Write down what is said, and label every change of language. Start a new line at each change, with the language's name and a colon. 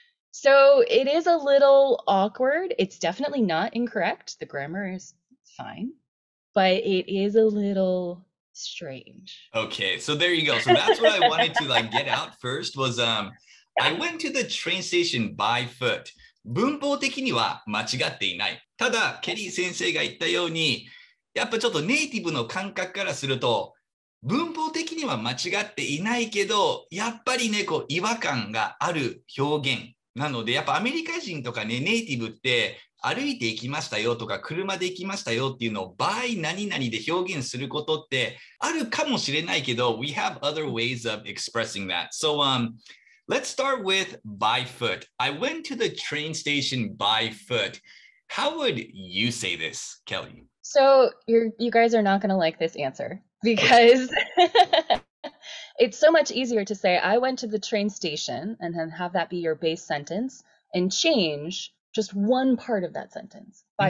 English: So it is a little awkward. It's definitely not incorrect. The grammar is fine, but it is a little strange. Okay, so there you go. So that's what I wanted to get out first was I went to the train station by foot.
Japanese: 文法的には間違っていない。ただ、ケリー先生が言ったように、やっぱちょっとネイティブの感覚からすると、文法的には間違っていないけど、やっぱりね、違和感がある表現なので、やっぱアメリカ人とかね、ネイティブって歩いて行きましたよとか、車で行きましたよっていうのを by 何々で表現することってあるかもしれないけど、
English: we have other ways of expressing that. So, let's start with by foot. I went to the train station by foot. How would you say this, Kelly? So you guys are not going to like this answer because it's so much easier to say I went to the train station and then have that be your base sentence and change just one part of that sentence by